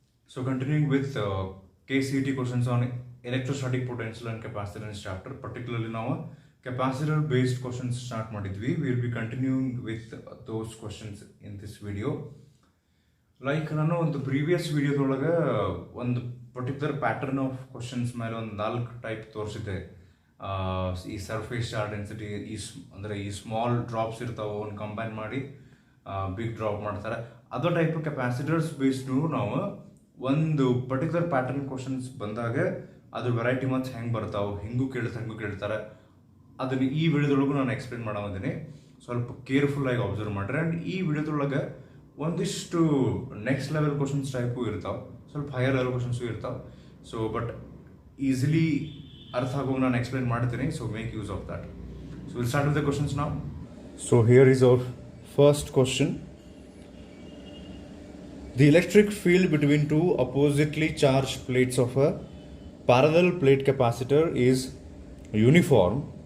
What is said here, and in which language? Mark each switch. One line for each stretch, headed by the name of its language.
English: So continuing with KCET questions on electrostatic potential and capacitance chapter, particularly now capacitor based questions start ಮಾಡಿದ್ವಿ. We will be continuing with those questions in this video.
Kannada: Like ನಾನು ಒಂದು previous ವಿಡಿಯೋದೊಳಗೆ ಒಂದು particular pattern of questions ಮೇಲೆ ಒಂದು 4 type ತೋರಿಸಿದ್ದೆ. ಈ surface charge density ಅಂದರೆ ಈ small drops ಇರ್ತಾವೆ, ಒಂದು ಕಂಬೈನ್ ಮಾಡಿ ಬಿಗ್ ಡ್ರಾಪ್ ಮಾಡ್ತಾರೆ. ಅದೋ ಟೈಪ್ ಕೆಪಾಸಿಟರ್ಸ್ ಬೇಸ್ಡು ನಾವು ಒಂದು ಪರ್ಟಿಕ್ಯುಲರ್ ಪ್ಯಾಟರ್ನ್ ಕ್ವಶನ್ಸ್ ಬಂದಾಗ ಅದ್ರ ವೆರೈಟಿ ಮತ್ಸ್ ಹೆಂಗೆ ಬರ್ತಾವೆ, ಹಂಗೂ ಕೇಳ್ತಾರೆ. ಅದನ್ನು ಈ ವಿಡಿಯೋದೊಳಗೂ ನಾನು ಎಕ್ಸ್ಪ್ಲೇನ್ ಮಾಡೋದಿನಿ. ಸ್ವಲ್ಪ ಕೇರ್ಫುಲ್ಲಾಗಿ ಅಬ್ಸರ್ವ್ ಮಾಡ್ರಿ. ಆ್ಯಂಡ್ ಈ ವಿಡಿಯೋದೊಳಗೆ ಒಂದಿಷ್ಟು ನೆಕ್ಸ್ಟ್ ಲೆವೆಲ್ ಕ್ವಶನ್ಸ್ ಟೈಪು ಇರ್ತಾವೆ, ಸ್ವಲ್ಪ ಹೈಯರ್ ಲೆವೆಲ್ ಕ್ವಶನ್ಸು ಇರ್ತಾವೆ.
English: so but easily
Kannada: ಅರ್ಥ ಆಗೋಂಗೆ ನಾನು
English: Explain ಮಾಡ್ತೀನಿ. So make use of that. So will start with the questions ನಾವು. So here is our first question. The electric field between two oppositely charged plates of a parallel plate capacitor is uniform.